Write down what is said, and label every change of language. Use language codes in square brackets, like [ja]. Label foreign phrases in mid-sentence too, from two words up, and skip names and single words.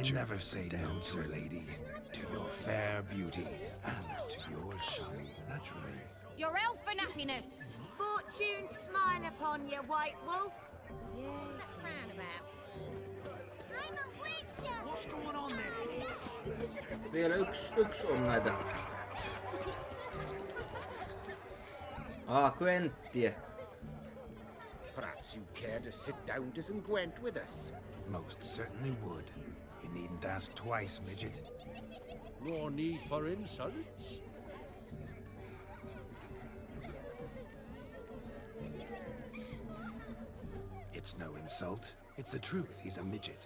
[en] I never say no to a lady. To your fair beauty. And to yours, Shani, naturally. Your elfin happiness. Fortune smile upon you, White Wolf. Yes, frown about. I'm a witcher. What's going on there? [fi] Vielä yksi on näitä. Gwenttiä. [en] Perhaps you'd care to sit down to some Gwent with us? Most certainly would. You needn't ask twice, midget. No need for insults. It's no insult. It's the truth. He's a midget.